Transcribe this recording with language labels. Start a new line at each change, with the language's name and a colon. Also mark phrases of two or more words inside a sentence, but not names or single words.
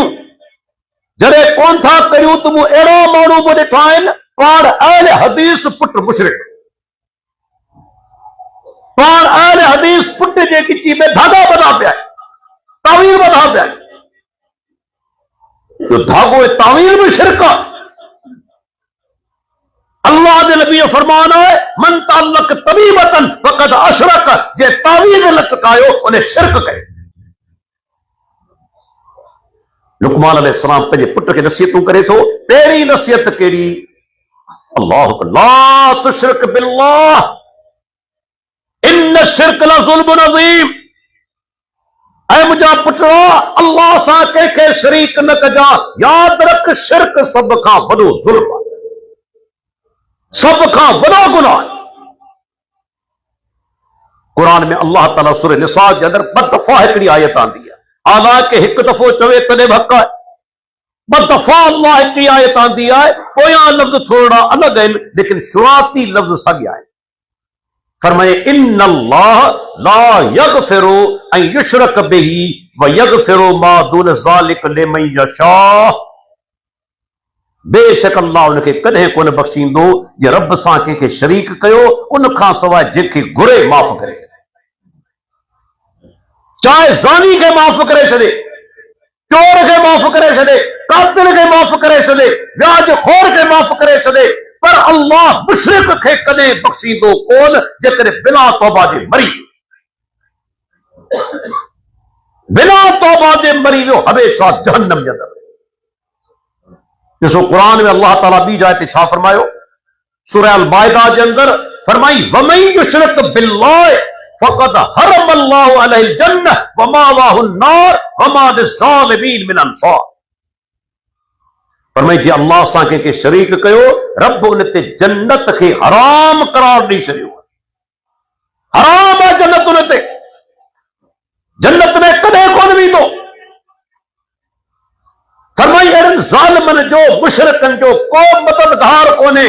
Sindhi: जॾहिं कोन था करियूं त मूं अहिड़ा माण्हू बि ॾिठा आहिनि, पाण अहले हदीस पुट मुशरिक, पाण अहले हदीस पुट जे गिची में धागा ॿधा पिया आहिनि, तावील ॿधा पिया आहिनि। जो धागो ऐं तावील बि शिरक आहे। अल्लाह जे नबी जो फरमान है,
Arabic: من تعلق تميمة فقد أشرك,
Sindhi: जे तावीज़ लटकायो उन्हें शिरक कयो। लुकमान अलैहिस्सलाम पंहिंजे पुट खे नसीहतूं करे थो। पहिरीं नसीहत कहिड़ी?
Arabic: الله لا تشرك بالله إن الشرك لظلم عظيم.
Sindhi: ऐ मुंहिंजा पुटड़ा, अल्लाह सां कंहिंखे शरीक न कजा। यादि रख, शिरक सभ खां वॾो ज़ुल्म आहे, सब खां वॾो गुनाह आहे। क़ुरान में अल्लाह ताला सूरह निसा जे अंदरि 2 दफ़ा हिकिड़ी आयत आंदी आहे। हालांकि हिकु दफ़ो चवे तॾहिं बि हक़ आहे, 2 दफ़ा अल्लाह हिकिड़ी आयत आंदी आहे। पोयां लफ़्ज़ थोड़ा अलॻि आहिनि, लेकिन शुरूआती लफ़्ज़ साॻिया आहिनि। फरमाए,
Arabic: إن الله لا يغفر أن يشرك به ويغفر ما دون ذلك لمن يشاء.
Sindhi: बेशक अल्लाह उनखे कॾहिं कोन बख़्शींदो जे रब सां कंहिंखे शरीक कयो, उन खां सवाइ जंहिंखे घुरे माफ़ करे छॾे। चाहे ज़ानी खे माफ़ करे छॾे, चोर खे माफ़ करे छॾे, कातिल खे माफ़ करे छॾे, व्याज खोर खे माफ़ करे छॾे, पर अल्लाह मुशरिक खे कॾहिं बख़्शींदो कोन जेकॾहिं बिना तौबा जे मरी, बिना तौबा जे मरी वियो, हमेशा जहन्नम जे अंदरि। ॾिसो क़ुरान में अल्लाह ताला ॿी जाइ ते छा फरमायो? सूरह अल माइदा जे अंदरि फरमाई,
Arabic: ومن يشرك بالله فقد حرم الله عليه الجنة ومأواه النار وما للظالمين من أنصار.
Sindhi: फरमाई, जे अल्लाह सां कंहिंखे शरीक कयो, रब उन ते जन्नत खे हराम करार ॾेई छॾियो। हराम आहे जन्नत उन ते, जन्नत में कॾहिं कोन वेंदो। फरमाई, अहिड़नि ज़ालिमनि जो, मुशरिकनि जो को मददगार कोन्हे।